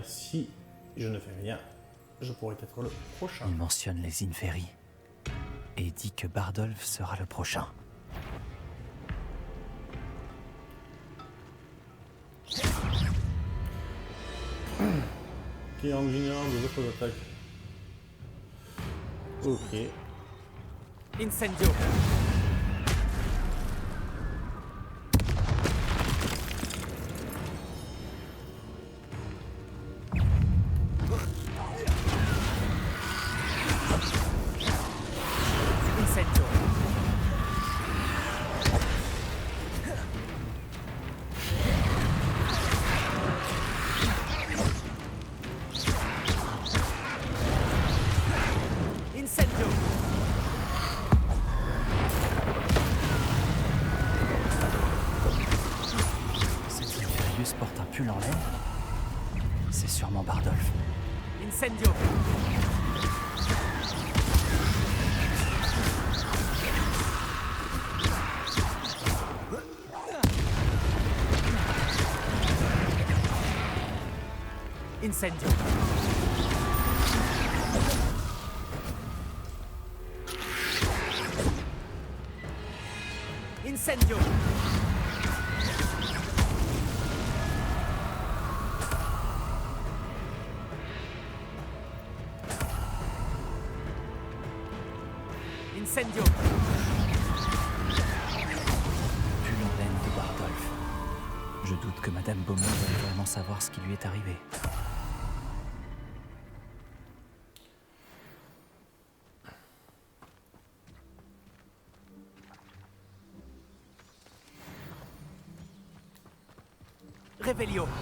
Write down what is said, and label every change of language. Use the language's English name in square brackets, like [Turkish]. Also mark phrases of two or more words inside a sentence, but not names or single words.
[French] Si je ne fais rien, je pourrais être le prochain. Il mentionne les Inferi et dit que Bardolph sera le prochain. Qui est en vulnérable aux autres attaques. Ok. Incendio. Incendio. Incendio. Cet Inferius porte un pull en laine. C'est sûrement Bardolph. Incendio. Incendio. Incendio. Incendio. Pull en laine de Bardolph. Je doute que Madame Beaumont veuille vraiment savoir ce qui lui est arrivé. Réveillon.